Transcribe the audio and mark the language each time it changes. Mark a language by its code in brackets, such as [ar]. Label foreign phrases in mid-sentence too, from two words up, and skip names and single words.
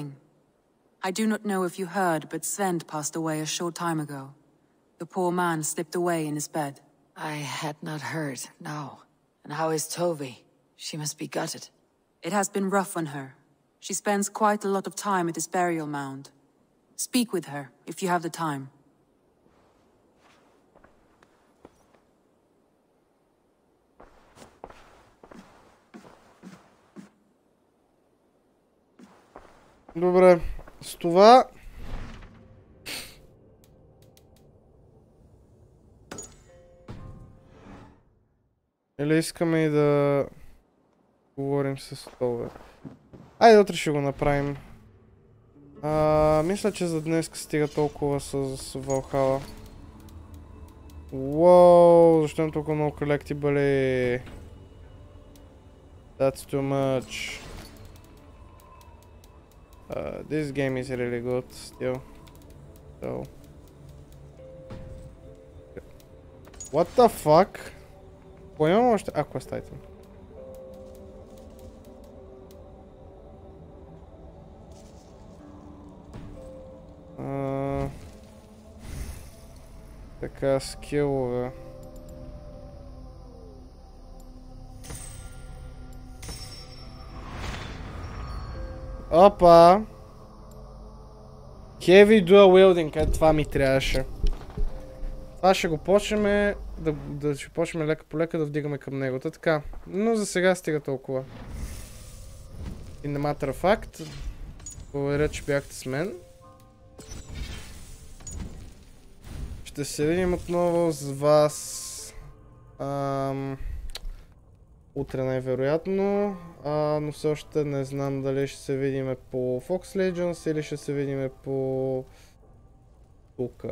[en] I do not know if you heard, but Svend passed away a short time ago. The poor man slipped away in his bed. I had not heard, no. And how is Tovi? She must be gutted. It has been rough on her. She spends quite a lot of time at his burial mound. Speak with her, if you have the time. [bg] Добре, с това... Или искаме и да говорим с това. Айде, утре ще го направим. Мисля, че за днес стига толкова с Valhalla. Уоу, защо имам толкова много collectible? [en] That's too much. This game is really good still. So. What the fuck? [bg] Поемам още... [en] Quest item. [bg] Така, скилове. Опа! [en] Heavy Dual Wielding, [bg] това ми трябваше. Това ще го почнем ще почнем лека по лека да вдигаме към него. Така, но за сега стига толкова. [en] In the matter of fact, [bg] благодаря, че бяхте с мен. Ще се видим отново с вас утре най-вероятно, но все още не знам дали ще се видим по Fox Legends или ще се видим по тука.